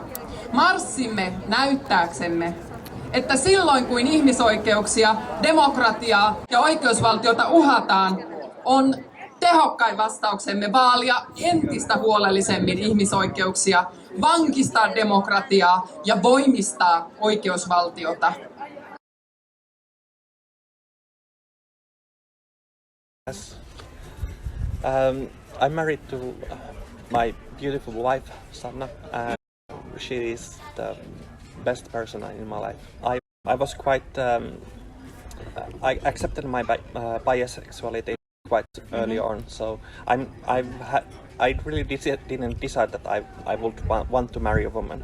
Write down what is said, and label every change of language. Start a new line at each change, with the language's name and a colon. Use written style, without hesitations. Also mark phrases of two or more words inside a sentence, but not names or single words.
Finnish: Marssimme näyttääksemme, että silloin kun ihmisoikeuksia, demokratiaa ja oikeusvaltiota uhataan, on tehokkain vastauksemme vaalia entistä huolellisemmin ihmisoikeuksia, vankistaa demokratiaa ja voimistaa oikeusvaltiota.
English: I'm married to my beautiful wife, Sanna, and she is the best person in my life. I was quite I accepted my bisexuality quite early on, so I really didn't decide that I would want to marry a woman.